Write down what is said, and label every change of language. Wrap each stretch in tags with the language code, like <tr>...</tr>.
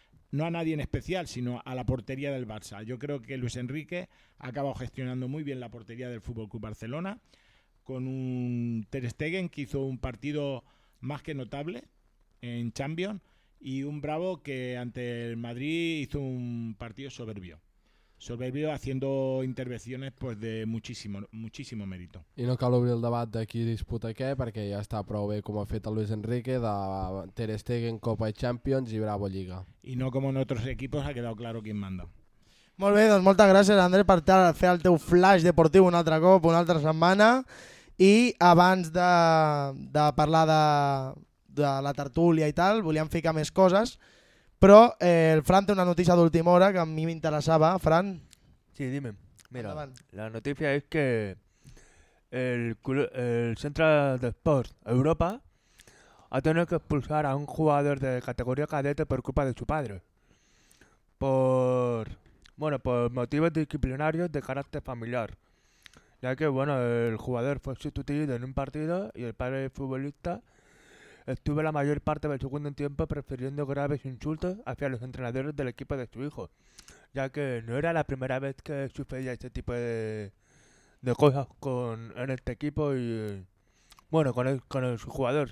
<es>No a nadie en especial, sino a la portería del Barça. Yo creo que Luis Enrique ha acabado gestionando muy bien la portería del FC Barcelona, con un Ter Stegen que hizo un partido más que notable en Champions, y un Bravo que ante el Madrid hizo un partido soberbio. Soberbio, haciendo intervenciones pues de muchísimo, muchísimo mérito.</es> <ca>I no cal obrir el debat de qui disputa què, perquè ja està prou bé com ha fet el Luis Enrique, de Ter Stegen, Copa i Champions i Bravo Lliga. I no com en altres equips, ha quedat clar</ca> <es>qui manda.</es> <ca>Molt bé, doncs moltes gràcies, André, per fer el teu flash deportiu un altre cop, una altra setmana. I abans de parlar de la tertúlia i tal, volíem ficar més coses. Però el Fran té una notícia d'última hora que a mi m'interessava. Fran?</ca> <es>Sí, dime.</es> <ca>Mira, endavant. La notícia és que el centre d'esports Europa ha tenut que expulsar a un jugador de categoria cadete per culpa de</ca> <es>su padre. Por motivos disciplinarios de carácter familiar. Ya que, bueno, el jugador fue sustituido en un partido y el padre del futbolista estuvo la mayor parte del segundo tiempo prefiriendo graves insultos hacia los entrenadores del equipo de su hijo, ya que no era la primera vez que sucedía este tipo de cosas en este equipo y con el jugador.</es>